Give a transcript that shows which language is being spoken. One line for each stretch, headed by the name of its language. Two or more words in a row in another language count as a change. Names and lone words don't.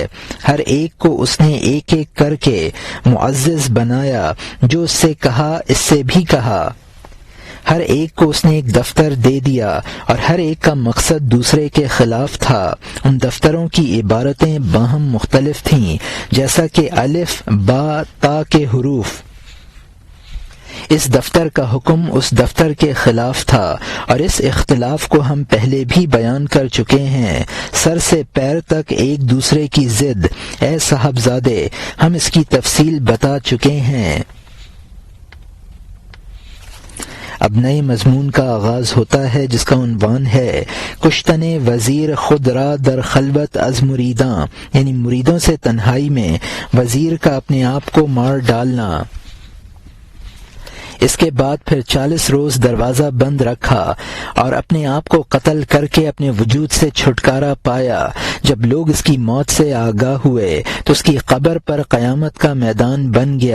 Urdu: ہر ایک کو اس نے ایک ایک کر کے معزز بنایا، جو اس سے کہا اس سے بھی کہا۔ ہر ایک کو اس نے ایک دفتر دے دیا اور ہر ایک کا مقصد دوسرے کے خلاف تھا۔ ان دفتروں کی عبارتیں باہم مختلف تھیں، جیسا کہ الف با تا کے حروف۔ اس دفتر کا حکم اس دفتر کے خلاف تھا، اور اس اختلاف کو ہم پہلے بھی بیان کر چکے ہیں۔ سر سے پیر تک ایک دوسرے کی ضد، اے صاحبزادے، ہم اس کی تفصیل بتا چکے ہیں۔ اب نئے مضمون کا آغاز ہوتا ہے جس کا عنوان ہے
Persian: کشتن وزیر خود را در خلوت از مریداں،
Urdu: یعنی مریدوں سے تنہائی میں وزیر کا اپنے آپ کو مار ڈالنا۔ اس کے بعد پھر 40 روز دروازہ بند رکھا اور اپنے آپ کو قتل کر کے اپنے وجود سے چھٹکارا پایا۔ جب لوگ اس کی موت سے آگاہ ہوئے تو اس کی قبر پر قیامت کا میدان بن گیا۔